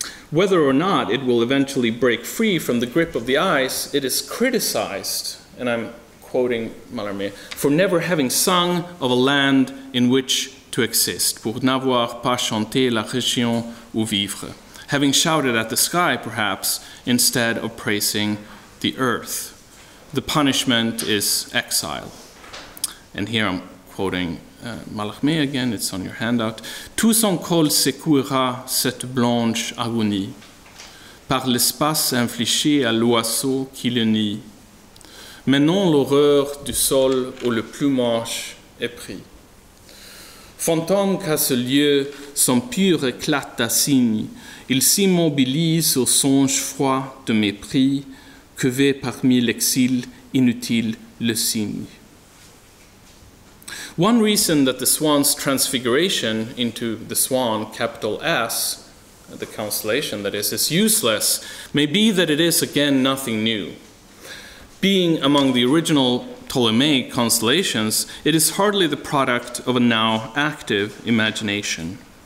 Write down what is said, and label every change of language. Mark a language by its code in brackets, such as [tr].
[en] Whether or not it will eventually break free from the grip of the ice, it is criticized, and I'm quoting Mallarmé, for never having sung of a land in which to exist, [fr] pour n'avoir pas chanté la région où vivre, [en] having shouted at the sky, perhaps, instead of praising the earth. The punishment is exile. And here I'm quoting Mallarmé again, it's on your handout. [fr] Tout son col secouera cette blanche agonie, par l'espace infligé à l'oiseau qui le nie. Mais non l'horreur du sol où le plumage est pris. Fantôme qu'à ce lieu, son pur éclat d'assigne, il s'immobilise au songe froid de mépris, que va parmi l'exil inutile le signe. [en] One reason that the swan's transfiguration into the swan, capital S, the constellation that is useless, may be that it is again nothing new. Being among the original Ptolemaic constellations, it is hardly the product of a now active imagination.